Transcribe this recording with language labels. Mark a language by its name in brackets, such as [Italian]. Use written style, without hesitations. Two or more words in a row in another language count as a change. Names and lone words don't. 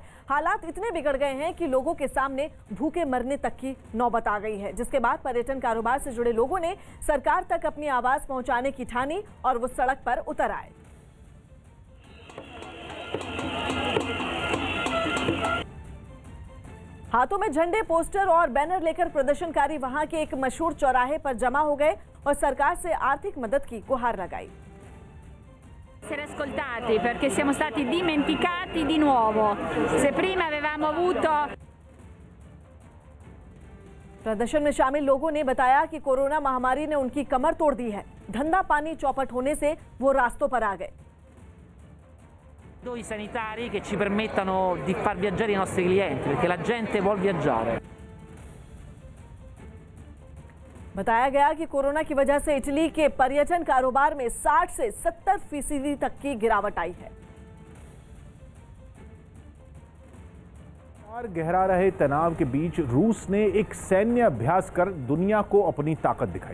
[Hindi] हालात इतने बिगड़ गए हैं कि लोगों के सामने भूखे मरने तक की नौबत आ गई है, जिसके बाद पर्यटन कारोबार से जुड़े लोगों ने सरकार तक अपनी आवाज पहुंचाने की ठानी और वो सड़क पर उतर आए। हाथों में झंडे, पोस्टर और बैनर लेकर प्रदर्शनकारी वहां के एक मशहूर चौराहे पर जमा हो गए और सरकार से आर्थिक मदद की गुहार लगाई। [Italian] Essere ascoltati perché siamo stati dimenticati di nuovo. Se prima avevamo avuto [Hindi] प्रदर्शन में शामिल लोगों ने बताया कि कोरोना महामारी ने उनकी कमर तोड़ दी है। धंधा पानी चौपट होने से वो रास्तों पर आ गए। [Italian] I sanitari che ci permettano di far viaggiare i nostri clienti, perché la gente vuol viaggiare. [Hindi] बताया गया कि कोरोना की वजह से इटली के पर्यटन कारोबार में 60 से 70% तक की गिरावट आई है। गहरा रहे तनाव के बीच रूस ने एक सैन्य अभ्यास कर दुनिया को अपनी ताकत दिखाई।